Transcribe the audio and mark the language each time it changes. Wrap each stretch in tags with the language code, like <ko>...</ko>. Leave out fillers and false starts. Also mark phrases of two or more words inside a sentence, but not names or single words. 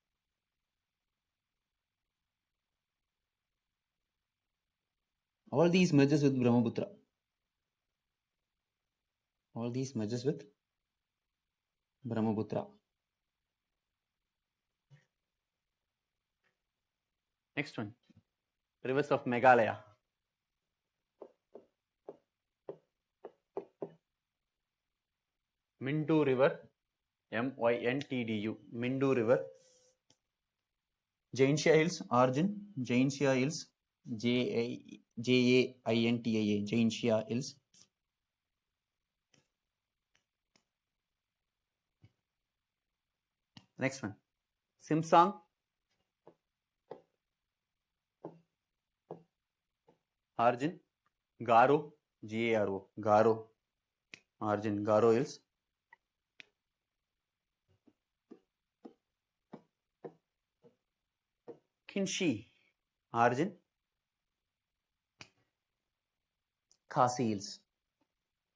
<en>All these merges with Brahmaputra. All these merges with Brahmaputra. Next one. Rivers of Meghalaya. Mindu River, M-Y-N-T-D-U, Mindu River. Jaintia Hills, origin, Jaintia Hills, J-A-I-N-T-I-A, Jaintia Hills. Next one. Simsang. Origin, Garo, G-A-R-O, Garo. Origin, Garo Hills. Kinshi, origin, Khasi Hills.</en>